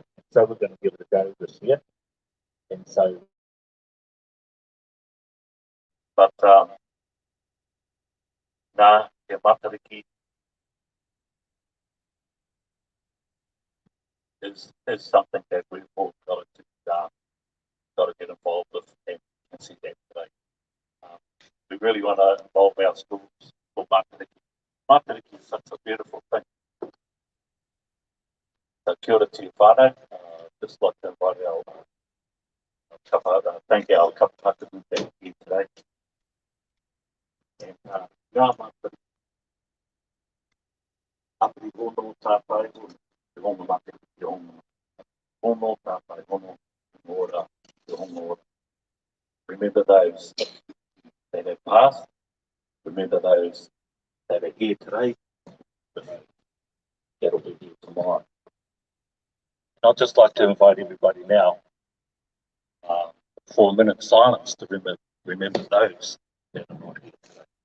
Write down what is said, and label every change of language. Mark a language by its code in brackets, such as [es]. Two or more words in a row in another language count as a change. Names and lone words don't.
[en] So we're going to give it a go this year. And so, but Matariki is something that we've all got to get involved with and see that today. We really want to involve our schools for Matariki. Matariki is such a beautiful thing. So [mi] kia ora [en] to Whānau. Just like to invite our Kapa, thank our Kapa who are here today. [mi] And ngā Matariki, apiri hono tāpai, te hono Matariki, te hono tāpai, hono ora, te hono ora. [en] Remember those that have passed. Remember those that are here today. That'll be here tomorrow. And I'd just like to invite everybody now for a minute silence to remember those that are not here today.